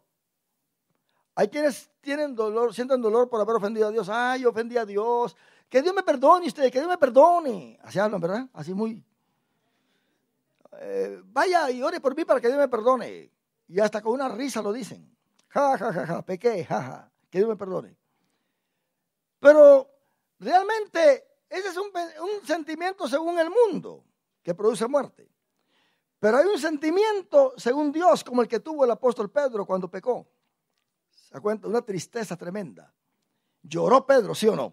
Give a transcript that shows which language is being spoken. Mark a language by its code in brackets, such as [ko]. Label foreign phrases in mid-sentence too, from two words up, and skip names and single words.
[es] Hay quienes tienen dolor, sienten dolor por haber ofendido a Dios. Ay, yo ofendí a Dios. Que Dios me perdone usted, que Dios me perdone. Así hablan, ¿verdad? Así muy. Vaya y ore por mí para que Dios me perdone. Y hasta con una risa lo dicen. Ja, ja, ja, ja, pequé, ja, ja. Que Dios me perdone. Pero realmente ese es un sentimiento según el mundo que produce muerte. Pero hay un sentimiento según Dios como el que tuvo el apóstol Pedro cuando pecó. ¿Se da cuenta? Una tristeza tremenda. Lloró Pedro, ¿sí o no?